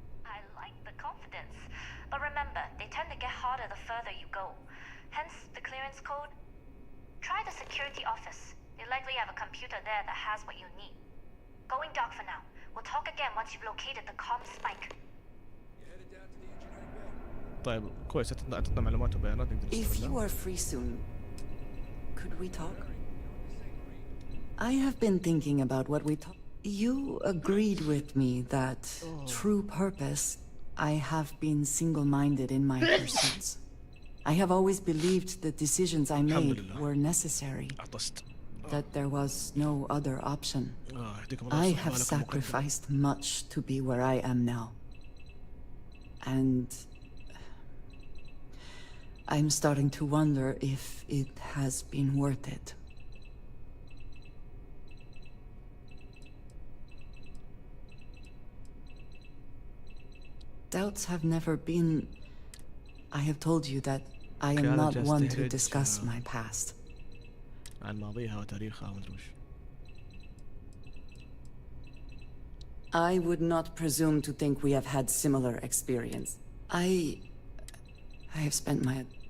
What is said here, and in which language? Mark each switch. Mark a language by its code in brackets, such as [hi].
[en] I like the confidence, but remember, they tend to get harder the further you go. Hence, the clearance code. Try the security office. They likely have a computer there that has what you need. Going dark for now. We'll talk again once you've located the comm spike. [ar] طيب كويس عطتنا معلومات وبيانات نقدر [en] If you [ar] نستغلها. [en] are free soon, could we talk? I have been thinking about what we talked. You agreed with me that true purpose, I have been single-minded in my pursuits. I have always believed the decisions I made were necessary. That there was no other option. I have sacrificed much to be where I am now. And I'm starting to wonder if it has been worth it. Doubts have never been... I have told you that I am not one to discuss my past. [ar] عن ماضيها وتاريخها ومدري وش. [en] I would not presume to think we have had similar experience. I have spent my...